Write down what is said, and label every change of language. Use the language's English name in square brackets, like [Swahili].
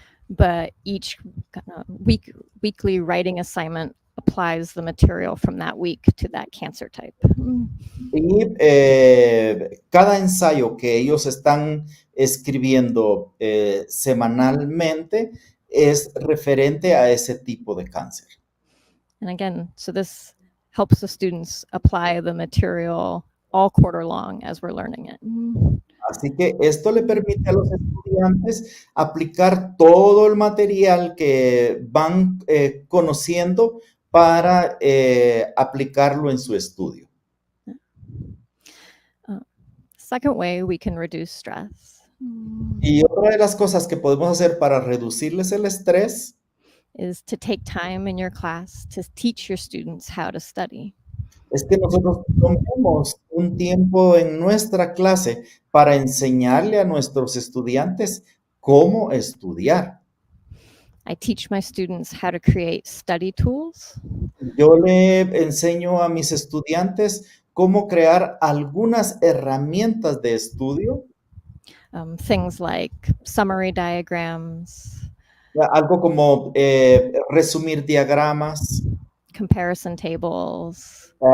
[English] But each weekly writing assignment applies the material from that week to that cancer type. [Spanish] Y cada ensayo que ellos están escribiendo semanalmente es referente a ese tipo de cáncer. [English] And again, so this helps the students apply the material all quarter long as we're learning it. [Spanish] Así que esto le permite a los estudiantes aplicar todo el material que van conociendo para aplicarlo en su estudio. [English] Second way we can reduce stress. [Spanish] Y otra de las cosas que podemos hacer para reducirles el estrés [English] is to take time in your class to teach your students how to study. [Spanish] Es que nosotros tomemos un tiempo en nuestra clase para enseñarle a nuestros estudiantes cómo estudiar. [English] I teach my students how to create study tools, [Spanish] Yo le enseño a mis estudiantes cómo crear algunas herramientas de estudio, [English] things like summary diagrams, [Spanish] algo como resumir diagramas, [English] comparison tables,